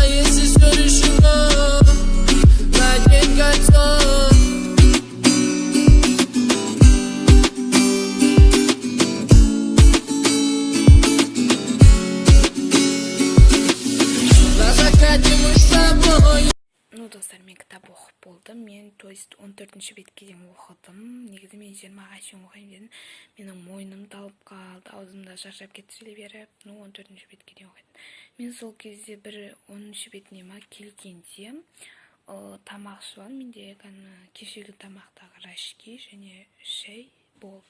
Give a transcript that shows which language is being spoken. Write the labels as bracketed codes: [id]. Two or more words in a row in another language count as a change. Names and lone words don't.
[ru] Если все решено, надень кольцо. На закате мы с тобой. Ну, [kk] достар, мен кітап оқып болдым. Мен, [ru] то есть, [kk] 14-ші бетке дейін оқыдым. Негізі мен 20-ға шейін оқайын дедім. Менің мойным талып қалды, аузымда шаршап кетті сөйлей беріп. Ну, 14-ші бетке дейін оқыдым. Мен сол кезде бір 10-ші бетіне ма келгенде тамақ ішіп менде кешегі тамақтағы рашки және шай болды.